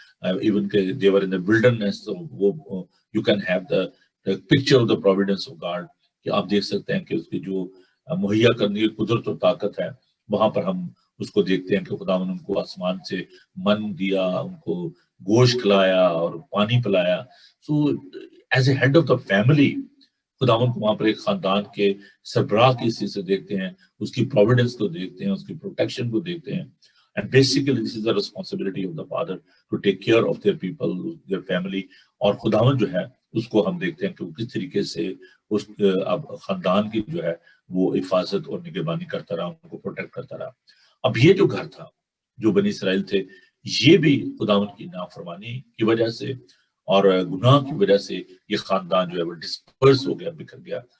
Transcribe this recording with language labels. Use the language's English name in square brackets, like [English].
[Urdu] Even کہ [English] they were in the wilderness, [Urdu] وہ [English] you can have the picture of the providence of God، [Urdu] کہ آپ دیکھ سکتے ہیں کہ اس کی جو مہیا کرنے کی قدرت اور طاقت ہے، وہاں پر ہم اس کو دیکھتے ہیں کہ خداوند ان کو آسمان سے من دیا، ان کو گوشت کھلایا اور پانی پلایا. [English] so as a head of the family, [Urdu] خداوند کو وہاں پر ایک خاندان کے سربراہ کی حیثیت سے دیکھتے ہیں، اس کی پروویڈنس کو دیکھتے ہیں، اس کی پروٹیکشن کو دیکھتے ہیں. [English] And basically this is the responsibility of the father to take care of their people, their family. [Urdu] اور خداوند جو ہے اس کو ہم دیکھتے ہیں کہ وہ کس طریقے سے اس اب خاندان کی جو ہے وہ حفاظت اور نگہبانی کرتا رہا، ان کو پروٹیکٹ کرتا رہا. اب یہ جو گھر تھا، جو بنی اسرائیل تھے، یہ بھی خداوند کی نافرمانی کی وجہ سے اور گناہ کی وجہ سے یہ خاندان جو ہے وہ ڈسپرس ہو گیا، بکھر گیا.